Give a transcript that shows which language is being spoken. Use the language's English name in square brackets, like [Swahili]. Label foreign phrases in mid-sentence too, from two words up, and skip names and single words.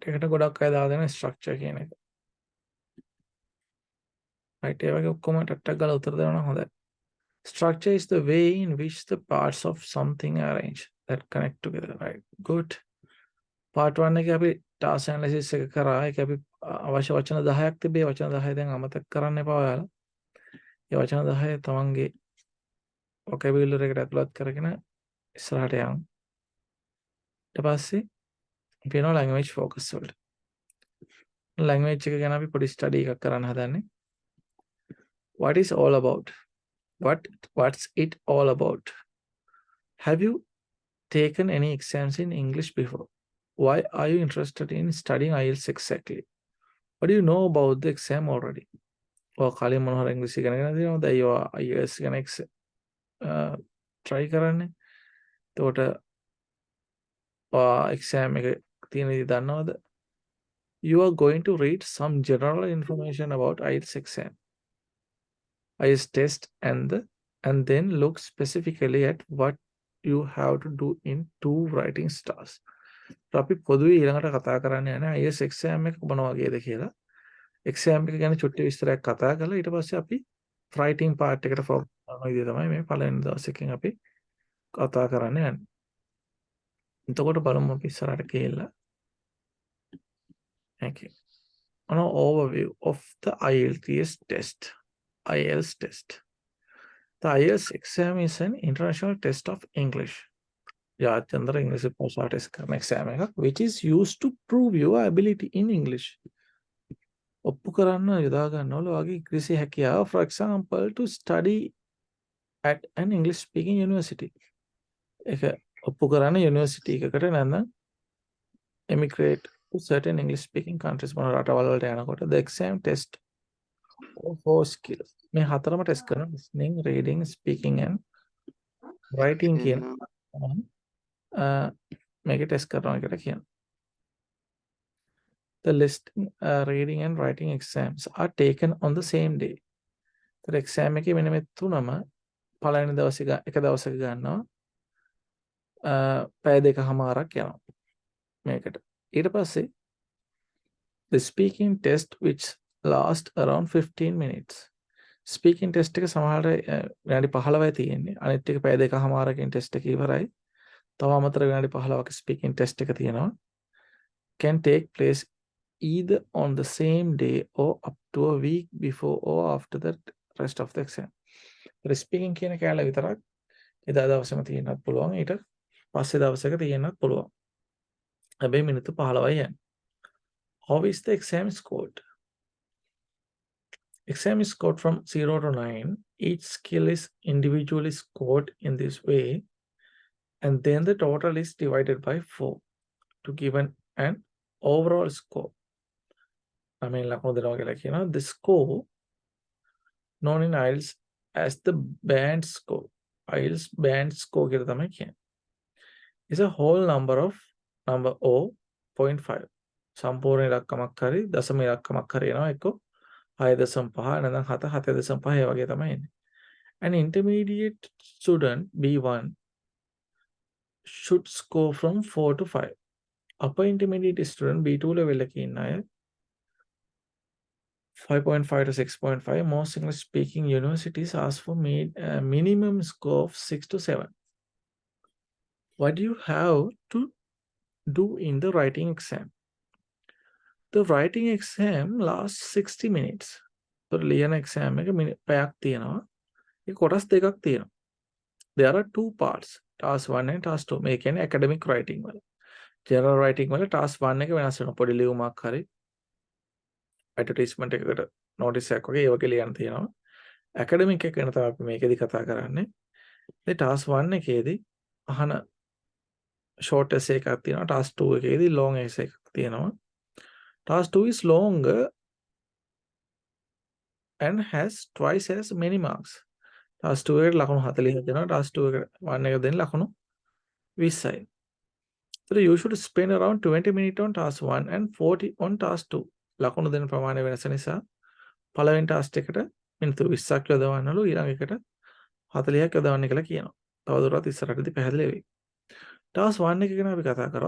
[Sinhala] එකට ගොඩක් අය දාලා දෙන structure කියන එක. right. ඒ වගේ ඔක්කොම ටක් ගාලා උත්තර දෙනවා නම් හොඳයි. [English] Structure is the way in which the parts of something are arranged that connect together. Right. Good. [Sinhala] Part 1 එකේ අපි [English] task analysis [Sinhala] එක කරා. ඒක අපි අවශ්‍ය වචන 10ක් තිබේ. වචන 10 දැන් අමතක කරන්න එපා ඔයාලා. ඒ වචන 10 තමන්ගේ vocabulary එකට ඇතුළත් කරගෙන ඉස්සරහට යන්න. ඊට පස්සේ අපි යනවා [English] language focus [Sinhala] වලට. language එක ගැන අපි පොඩි study එකක් කරන්න හදන්නේ. [English] What is all about? What's it all about? Have you taken any exams in English before? Why are you interested in studying IELTS exactly? What do you know about the exam already? [Sinhala] Or කලින් මොන හරි ඉංග්‍රීසි ඉගෙන තියෙනවද? අයියෝ IELTS ගැන try කරන්නේ. එතකොට exam එක තියෙන දේ දන්නවද? [English] You are going to read some general information about IELTS exam, IELTS test, and then look specifically at what you have to do in 2 writing stars. [Sinhala] අපි පොදුවේ ඊළඟට කතා කරන්න යන්නේ IELTS exam එක මොන වගේද කියලා. exam එක ගැන චුට්ටි විස්තරයක් කතා කරලා ඊට පස්සේ අපි [English] writing part [Sinhala] එකට focus කරන විදිය තමයි මේ පළවෙනි දවසේකින් අපි කතා කරන්න යන්නේ. එතකොට බලමු අපි ඉස්සරහට ගිහිල්ලා. [English] Okay. An overview of the IELTS test. IELTS test. The IELTS exam is an international test of English. [Sinhala] ජාත්‍යන්තර ඉංග්‍රීසි භාෂා ටෙස්ට් කරන exam එකක් [English] which is used to prove your ability in English. [Sinhala] ඔප්පු කරන්න යොදා ගන්නවල වගේ ඉංග්‍රීසි හැකියාව, [English] for example to study at an English speaking university. [Sinhala] ඒක ඔප්පු කරන්න යුනිවර්සිටි එකකට නැත්නම් [English] emigrate to certain English speaking countries [Sinhala] මොන රටවල් වලට යනකොට [English] the exam test of 4 skills. [Sinhala] මේ හතරම ටෙස්ට් කරන [English] listening, reading, speaking and writing [Sinhala] කියන මේක ටෙස්ට් කරනවා කියලා කියනවා. [English] the listening, reading and writing exams are taken on the same day. The exam [Sinhala] එකේ මෙන්න මේ තුනම පළවෙනි දවසේ එක දවසක ගන්නවා. පැය දෙකමාරක් යනවා මේකට. ඊට පස්සේ [English] the speaking test which last around 15 minutes. Speaking test [Sinhala] එක සමහරට විනාඩි 15යි තියෙන්නේ. අනිත් ටික පැය දෙකමාරකින් ටෙස්ට් එක ඉවරයි. තව අමතර විනාඩි 15ක [English] speaking test [Sinhala] එක තියෙනවා. [English] Can take place either on the same day or up to a week before or after the rest of the exam. [Sinhala] ස්පීකින් කියන කැලේ විතරක් එදා දවසේම තියෙන්නත් පුළුවන්. ඊට පස්සේ දවසක තියෙන්නත් පුළුවන්. හැබැයි මිනිත්තු 15යි යන්නේ. [English] How is the exam scored? Exam is scored from 0 to 9. Each skill is individually scored in this way, and then the total is divided by 4 to give an overall score. I mean, the score known in IELTS as the band score. IELTS band score is a whole number of number O 0.5. [Sinhala] සම්පූර්ණ ඉලක්කමක් හරි දශම ඉලක්කමක් හරි එනවා එක්ක 6.5 නැත්නම් 7 7.5 ඒ වගේ තමයි එන්නේ. [English] An intermediate student B1 should score from 4 to 5. Upper intermediate student B2 level [Sinhala] එකේ ඉන්න අය [English] 5.5 to 6.5. Most English speaking universities ask for minimum score of 6 to 7. What do you have to do in the writing exam? The writing exam lasts 60 minutes. [Sinhala] So ලියන exam එක පැයක් තියෙනවා. ඒක කොටස් දෙකක් තියෙනවා. [English] There are two parts, task 1 and task 2. [Sinhala] මේ කියන්නේ [English] academic writing [Sinhala] වල. [English] General writing [Sinhala] වල task 1 එක වෙනස් වෙනවා. පොඩි ලියුමක් හරි ඇඩ්වර්ටයිස්මන්ට් එකකට නෝටිස් එකක් වගේ ඒ වගේ ලියන්න තියෙනවා. ඇකඩමික් එක ගැන තමයි අපි මේකෙදි කතා කරන්නේ. මේ ටාස්ක් 1 එකේදී අහන [English] short essay [Sinhala] එකක් තියෙනවා. ටාස්ක් 2 එකේදී [English] long essay [Sinhala] එකක් තියෙනවා. [English] ටාස්ක් 2 is longer and has twice as many marks. [Sinhala] ටාස්ක් 2 එකට ලකුණු 40ක් දෙනවා. ටාස්ක් 2 එකට 1 එක දෙන්න ලකුණු 20යි. [English] So you should spend around 20 minutes on task 1 and 40 on task 2. [Sinhala] ලකුණු දෙන ප්‍රමාණය වෙනස නිසා පළවෙනි ටාස්ක් එකට මිනිත්තු 20ක් යොදවන්නලු ඊළඟ එකට 40ක් යොදවන්න කියලා කියනවා. තවදුරටත් ඉස්සරහටදී පැහැදිලි වෙයි. ටාස්ක් 1 එක ගැන අපි කතා කරා.